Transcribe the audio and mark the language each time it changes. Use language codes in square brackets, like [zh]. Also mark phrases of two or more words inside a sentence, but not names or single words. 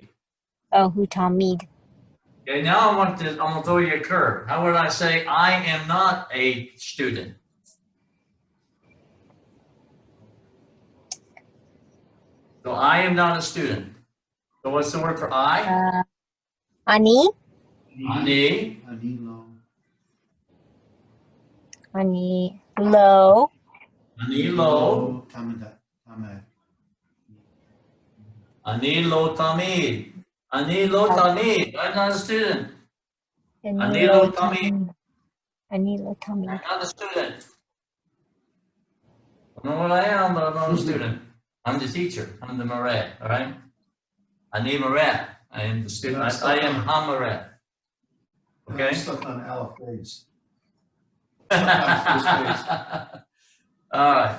[he] Oh, הוא תלמיד. [en] Okay, now I'm gonna throw you a curve. How would I say I am not a student? So I am not a student. So what's the word for I? [he] Ani. Ani. אני לא. אני. לא. אני לא. Tamida. Tamid. אני לא תלמיד. אני לא תלמיד. [en] I'm not a student. [he] אני לא תלמיד. אני לא [en] I'm [he] Talmid. [en] not a student. I don't know what I am, but I'm not a student. I'm the teacher. I'm the Marat, all right? [he] אני מורה. [en] I am the student. I am Hamarat. I'm Okay? stuck on Aleph Base. All right.